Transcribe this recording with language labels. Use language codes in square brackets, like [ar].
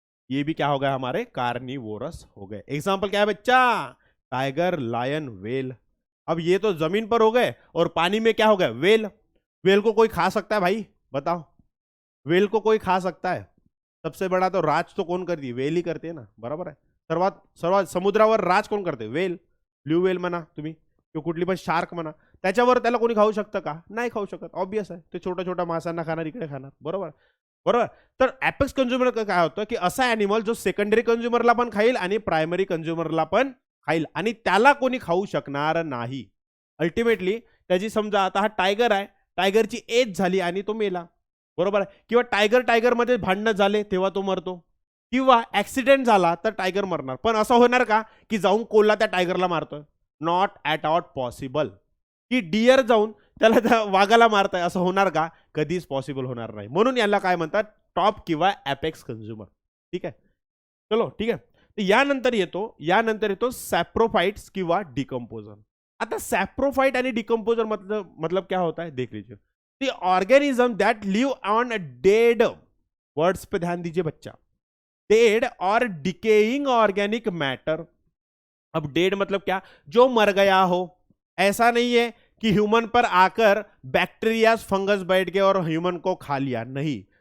[hi] ये भी क्या हो गया? हमारे कार्निवोरस हो गए। एग्जांपल क्या है बच्चा? Tiger, lion, well. अब ये तो जमीन पर हो गए, और पानी में क्या हो गया? वेल। वेल को कोई खा सकता है भाई? बताओ, वेल को कोई खा सकता है? सबसे बड़ा तो राज तो कौन करती? वेल ही करते ना, [mr] बरोबर आहे। सर्वात सर्वात समुद्रावर राज कोण करते? वेल। ब्ल्यू वेल म्हणा तुम्ही, किंवा कुठली पण शार्क म्हणा, त्याच्यावर त्याला कोणी खाऊ शकतं का? नाही खाऊ शकत, ऑब्वियस आहे। ते छोट्या छोट्या माशांना खाणार, इकडे खाणार, बरोबर बरोबर। तर एपेक्स कंझ्युमर काय होतं की असा ॲनिमल जो सेकंडरी कंझ्युमरला पण खाईल आणि प्रायमरी कंझ्युमरला पण खाईल, आणि त्याला कोणी खाऊ शकणार नाही। अल्टिमेटली त्याची समजा आता हा टायगर आहे, टायगरची एज झाली आणि तो मेला, बरोबर आहे। किंवा टायगर मध्ये भांडणं झाले तेव्हा तो मरतो, किंवा ऍक्सिडेंट झाला तर टायगर मरणार। पण असं होणार का की जाऊन कोल्हा त्या टायगरला मारतोय? Not at all possible. की डियर जाऊन त्याला त्या वाघाला मारताय, असं होणार का? कधीच पॉसिबल होणार नाही। म्हणून याला काय म्हणतात? टॉप किंवा एपेक्स कंझ्युमर। ठीक आहे, चलो ठीक आहे। तर यानंतर येतो सॅप्रोफाइट्स किंवा डिकम्पोजर। आता सॅप्रोफाइट आणि डिकम्पोजर [hi] मतलब क्या होता है देख लीजिए। [en] the organism that live on dead, [hi] words पे ध्यान दीजिए बच्चा, डेड और डिकेइंग ऑर्गेनिक मैटर। अब डेड मतलब क्या? जो मर गया हो। ऐसा नहीं है कि ह्यूमन पर आकर बैक्टीरिया फंगस बैठ गए और ह्यूमन को खा लिया, नहीं।